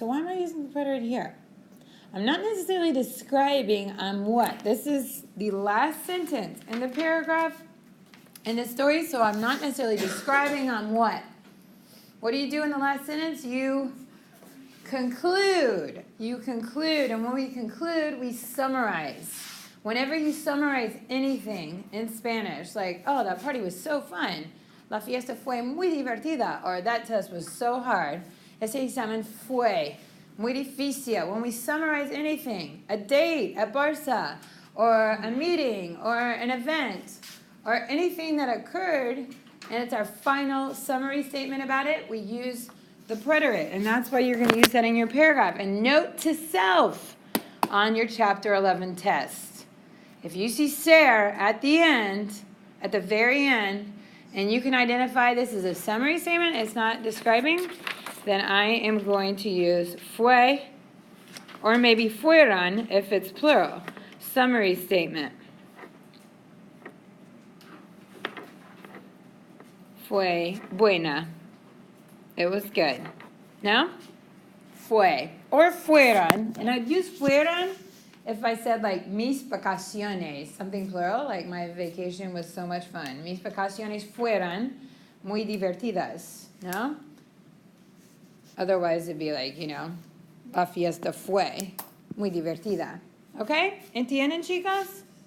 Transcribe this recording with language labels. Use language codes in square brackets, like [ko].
[en] So why am I using the preterite here? I'm not necessarily describing what. This is the last sentence in the paragraph in the story, so I'm not necessarily describing what. What do you do in the last sentence? You conclude. You conclude, and when we conclude, we summarize. Whenever you summarize anything in Spanish, like, oh, that party was so fun, [es] la fiesta fue muy divertida, [en] or that test was so hard, [es] ese examen fue muy difícil. [en] When we summarize anything, a date at Barça, or a meeting, or an event, or anything that occurred, and it's our final summary statement about it, we use the preterite, and that's why you're going to use that in your paragraph. And note to self on your chapter 11 test. If you see ser at the end, at the very end, and you can identify this as a summary statement, it's not describing, then I am going to use fue, or maybe fueron if it's plural. Summary statement. [es] Fue buena. [en] It was good. No? Fue. Or fueron. And I'd use fueron if I said like [es] mis vacaciones, [en] something plural, like my vacation was so much fun. [es] Mis vacaciones fueron muy divertidas. No? [en] Otherwise it'd be like, [es] la fiesta fue muy divertida. [en] Okay? [es] ¿Entienden, chicos?